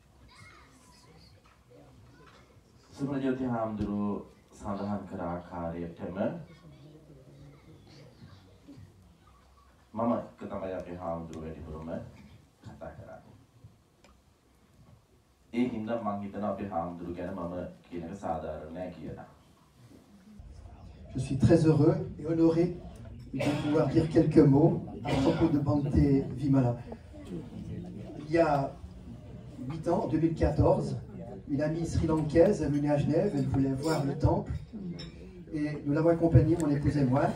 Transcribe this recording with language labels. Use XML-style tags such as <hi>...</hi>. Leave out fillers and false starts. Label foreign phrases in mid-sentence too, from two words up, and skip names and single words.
<si>සුමන ජෝති හාමුදුරුවෝ සඳහන් කර ආකාරයටම මම එක තමයි අපේ හාමුදුරුවෝ වැඩිපුරම කතා කරන්නේ. ඒ හින්දා මං හිතනවා අපේ හාමුදුරුවෝ ගැන මම කියන එක සාධාරණ නෑ කියලා.</si> <fr>Je suis très heureux et honoré de pouvoir dire quelques mots à propos de Bhante Vimala. Il y a 8 ans, en 2014, une amie sri-lankaise est venue à Genève, elle voulait voir le temple et nous l'avons accompagnée, mon épouse et moi.</fr>